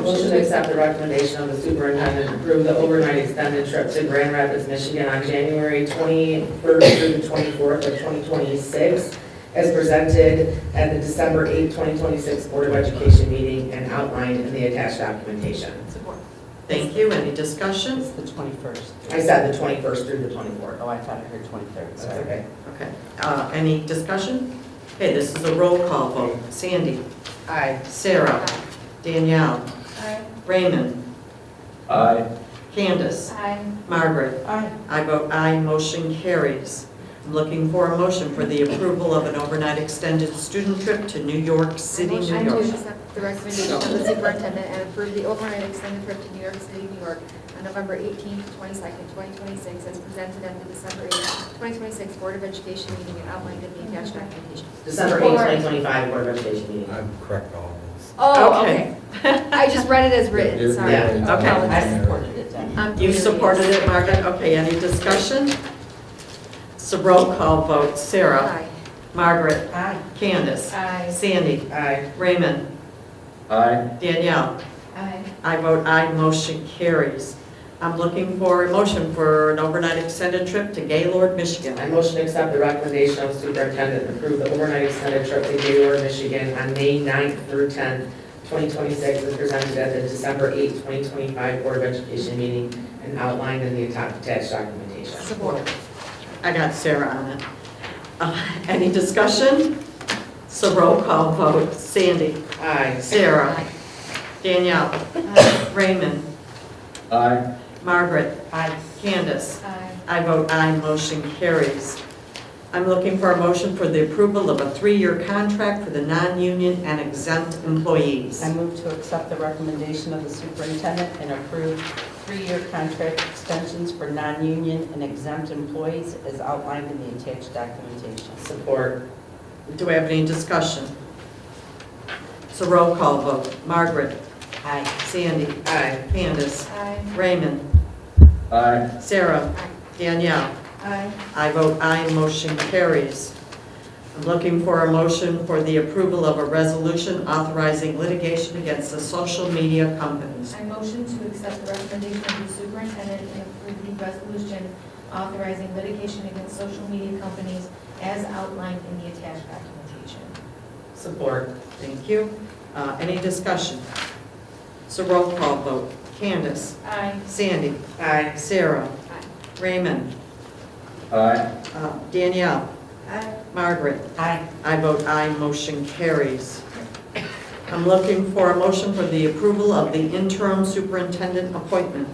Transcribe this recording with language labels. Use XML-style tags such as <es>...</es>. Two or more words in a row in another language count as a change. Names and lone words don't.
<en>Motion to accept the recommendation of the superintendent to approve the overnight extended trip to Grand Rapids, Michigan on January 21st through the 24th of 2026, as presented at the December 8, 2026 Board of Education meeting and outlined in the attached documentation. Support. Thank you. Any discussion? It's the 21st. I said the 21st through the 24th. Oh, I thought I heard 23rd. That's Sorry. okay. Okay. Any discussion? Okay, this is a roll call vote. Sandy? Aye. Sarah? Danielle? Raymond. Aye. Candace. Aye. Margaret. Aye. I vote aye, motion carries. I'm looking for a motion for the approval of an overnight extended student trip to New York City, New Motion York. to accept the recommendation of the superintendent and approve the overnight extended trip to New York City, New York on November 18th to 22nd, 2026, as presented at the December 8th, 2026 Board of Education meeting and outlined in the attached documentation. December 8th, 2025 Board of Education meeting. I'm correct all this. Oh, Okay. okay. I just read it as written, You're- sorry. you're right. Okay. I supported it then. I'm You familiar. supported it, Margaret? Okay, any discussion? So roll call vote. Sarah. Aye. Margaret. Aye. Candace. Aye. Sandy. Aye. Raymond. Aye. Danielle. Aye. I vote aye, motion carries. I'm looking for a motion for an overnight extended trip to Gaylord, Michigan. I motion to accept the recommendation of the superintendent and approve the overnight extended trip to Gaylord, Michigan on May 9th through 10th, 2026, as presented at the December 8th, 2025 Board of Education meeting and outlined in the attached documentation. Support. I got Sarah on it. Any discussion? So roll call vote. Sandy. Aye. Sarah. Danielle. Raymond. Aye. Margaret. Aye. Candace. Aye. I vote aye, motion carries. I'm looking for a motion for the approval of a 3-year contract for the non-union and exempt employees. I move to accept the recommendation of the superintendent and approve 3-year contract extensions for non-union and exempt employees as outlined in the attached documentation. Support. Do we have any discussion? So roll call vote. Margaret. Aye. Sandy. Aye. Candace. Aye. Raymond. Aye. Sarah. Danielle. Aye. I vote aye, motion carries. I'm looking for a motion for the approval of a resolution authorizing litigation against the social media companies. I motion to accept the recommendation of the superintendent and approve the resolution authorizing litigation against social media companies as outlined in the attached documentation. Support. Thank you. Any discussion? So roll call vote. Candace. Aye. Sandy. Aye. Sarah. Aye. Raymond. Aye. Danielle. Aye. Margaret. Aye. I vote aye, motion carries. I'm looking for a motion for the approval of the interim superintendent appointment.</en>